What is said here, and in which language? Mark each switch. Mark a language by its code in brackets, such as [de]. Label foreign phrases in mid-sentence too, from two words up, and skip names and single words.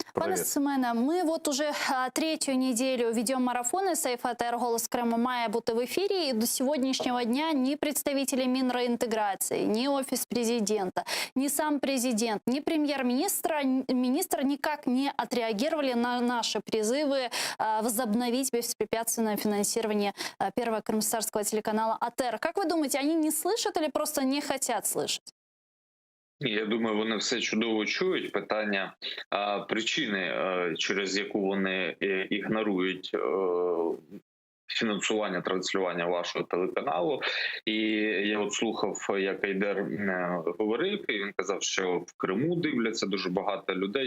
[uk] Пане Семене, ми от уже третю неділю ведемо марафони «Сейф АТР. Голос Криму» має бути в ефірі. І до сьогоднішнього дня ні представителі Мінреінтеграції, ні Офіс президента, ні сам президент, ні [ru] премьер-министр никак не отреагировали на наши призывы возобновить беспрепятственное финансирование первого крымстарского телеканала АТР. Как вы думаете, они не слышат или просто не хотят слышать? [uk] Ні, я думаю, вони все чудово чують. Питання причини, через яку вони ігнорують фінансування транслювання вашого телеканалу. І я от слухав, як Айдар говорив, і він казав, що в Криму дивляться дуже багато людей.